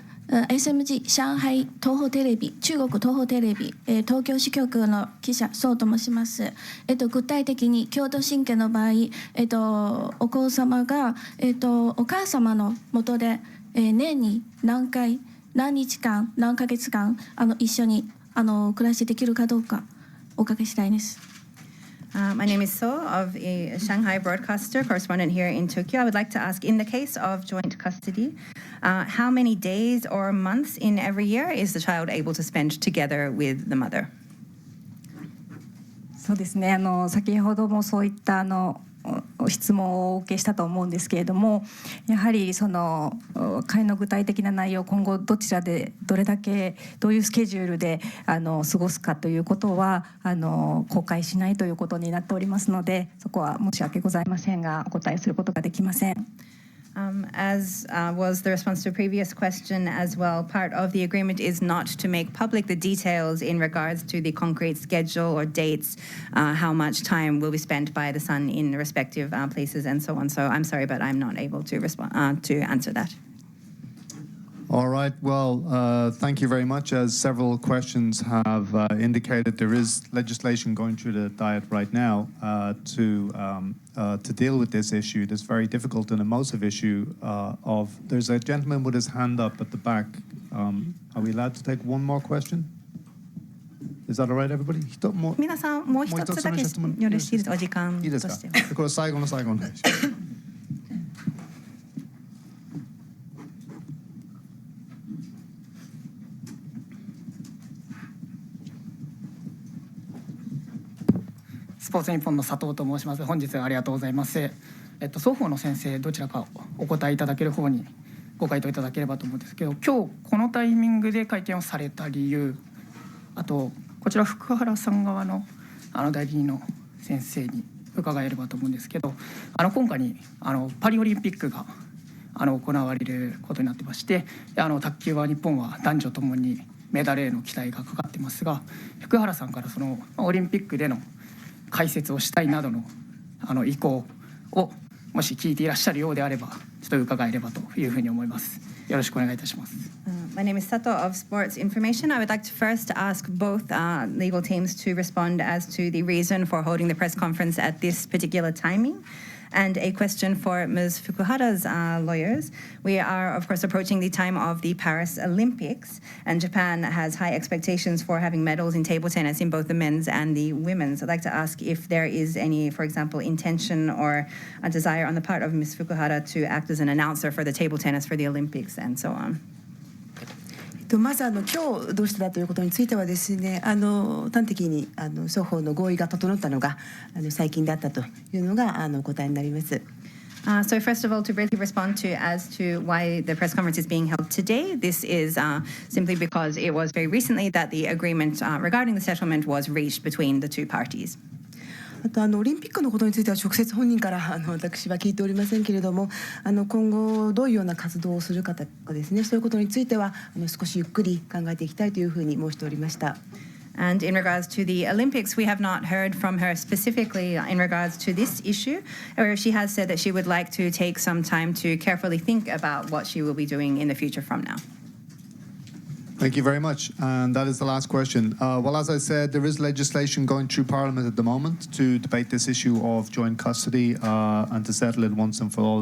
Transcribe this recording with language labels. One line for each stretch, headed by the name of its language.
Japanese: SMG 上海東宝テレビ、中国東宝テレビ、東京支局の記者宋と申します。具体的に共同親権の場合、お子様がお母様の下で、年に何回、何日間、何ヶ月間一緒に暮らしできるかどうかお伺いしたいです。
English: My name is So of a Shanghai broadcaster, correspondent here in Tokyo. I would like to ask, in the case of joint custody, how many days or months in every year is the child able to spend together with the mother?
Japanese: そうですね。先ほどもそういった質問をお受けしたと思うんですけれども、やはり会の具体的な内容、今後どちらでどれだけどういうスケジュールで過ごすかということは公開しないということになっておりますので、そこは申し訳ございませんがお答えすることができません。
English: As was the response to a previous question as well, part of the agreement is not to make public the details in regards to the concrete schedule or dates, how much time will be spent by the son in the respective places and so on. So I'm sorry, but I'm not able to respond to answer that. All right. Well, thank you very much. As several questions have indicated, there is legislation going through the Diet right now to deal with this issue, this very difficult and emotive issue of. There's a gentleman with his hand up at the back. Are we allowed to take one more question? Is that all right, everybody?
Japanese: 皆さんもう一つだけよろしいですか？お時間として。いいですか？これ最後の最後の。スポーツ日本の佐藤と申します。本日はありがとうございます。双方の先生どちらかお答えいただける方にご回答いただければと思うんですけど、今日このタイミングで会見をされた理由、あとこちら福原さん側の代理人の先生に伺えればと思うんですけど、今回にパリオリンピックが行われることになってまして、卓球は日本は男女ともにメダルへの期待がかかってますが、福原さんからそのオリンピックでの解説をしたいなどの意向をもし聞いていらっしゃるようであればちょっと伺えればというふうに思います。よろしくお願いいたします。
English: My name is Sato of Sports Information. I would like to first ask both legal teams to respond as to the reason for holding the press conference at this particular timing. And a question for Ms. Fukuhara's lawyers. We are, of course, approaching the time of the Paris Olympics, and Japan has high expectations for having medals in table tennis in both the men's and the women's. I'd like to ask if there is any, for example, intention or a desire on the part of Ms. Fukuhara to act as an announcer for the table tennis for the Olympics and so on.
Japanese: まず今日どうしてだということについてはですね、端的に双方の合意が整ったのが最近だったというのがお答えになります。
English: So first of all, to briefly respond as to why the press conference is being held today, this is simply because it was very recently that the agreement regarding the settlement was reached between the two parties.
Japanese: あとオリンピックのことについては直接本人から私は聞いておりませんけれども、今後どういうような活動をするかとかですね、そういうことについては少しゆっくり考えていきたいというふうに申しておりました。
English: And in regards to the Olympics, we have not heard from her specifically in regards to this issue, or she has said that she would like to take some time to carefully think about what she will be doing in the future from now. Thank you very much. And that is the last question. Well, as I said, there is legislation going through Parliament at the moment to debate this issue of joint custody and to settle it once and for all.